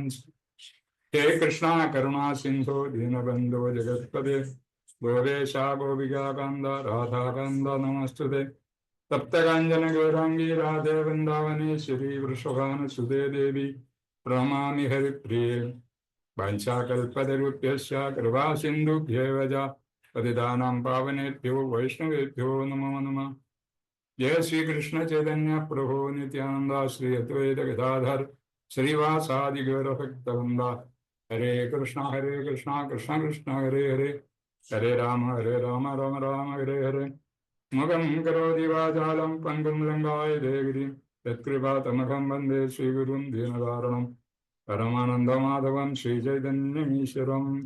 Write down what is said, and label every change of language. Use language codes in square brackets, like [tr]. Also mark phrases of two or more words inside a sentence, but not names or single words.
[sa] ഹേ കൃഷ്ണ കരുണാ സിന്ധോ ദീനബന്ധോ ജഗത്പദേ ഗോപേശ ഗോപികാകാന്ത രാധാകാന്ത നമസ്തുതേ. തപ്തകാഞ്ചന ഗൗരാംഗീ രാധേ വൃന്ദാവനേശ്വരി വൃഷഭാനുസുതേ ദേവി പ്രണമാമി ഹരിപ്രിയേ. വാഞ്ചാകൽപതരുഭ്യശ്ച കൃപാ സിന്ധുഭ്യേവ ച പതിതാനാം പാവനേഭ്യോ വൈഷ്ണവേഭ്യോ നമോ നമഃ. ജയ ശ്രീകൃഷ്ണ ചൈതന്യ പ്രഭോ നിത്യാനന്ദ ശ്രീ അദ്വൈത ഗദാധർ ശ്രീവാസാദി ഗൗരഭക്തവൃന്ദ. ഹരേ കൃഷ്ണ കൃഷ്ണ കൃഷ്ണ ഹരേ ഹരേ, ഹരേ രാമ രാമ രാമ ഹരേ ഹരേ. മുഖം കരോതി വാചാലം പങ്കും ലങ്കായ ദേവിരി യത്കൃപാതമഹം വന്ദേ ശ്രീഗുരും ദീനകാരണം പരമാനന്ദമാധവം ശ്രീചൈതന്യമീശ്വരം.